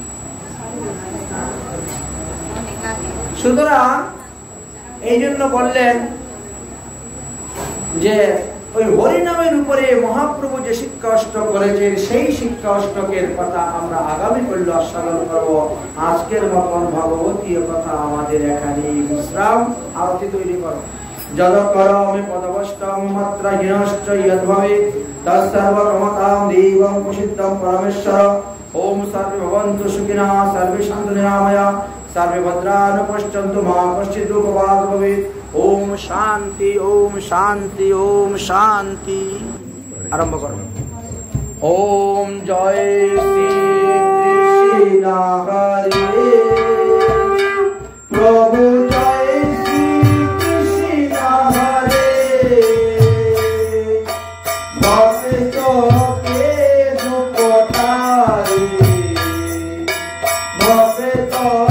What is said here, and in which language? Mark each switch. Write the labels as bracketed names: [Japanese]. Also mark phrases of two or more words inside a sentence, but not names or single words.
[Bangla] সুতরাং এই জন্য বললেন যে ওই হরিনামের উপরে মহাপ্রভু যে শিক্ষা অষ্টক করেছেন, সেই শিক্ষা অষ্টকের কথা আমরা আগামী করলে আস্বাদন করব। আজকের মতন ভগবতীয় কথা আমাদের এখানে বিশ্রাম। আরতি তৈরি করো। [Sanskrit] যদ করমি পদবষ্টম মাত্র হীনশ্চ যদ্ভবে তৎসর্বকমতাম দেবং প্রসিদ্ধম পরমেশ্বর। ওম সর্বে ভবন্তু সুখিনঃ, সর্বে সন্তু নিরাময়া, सर्वे भद्रानुपश्यन्तु मा कश्चित् दुःखभाग् भवेत्। ओम शांति, ओम शांति, ओम शांति। [Hindi] आरंभ करो। ओम जय श्री कृष्ण हरे प्रभु, जय श्री कृष्ण हरे भक्तों के दुख टारे, भक्तों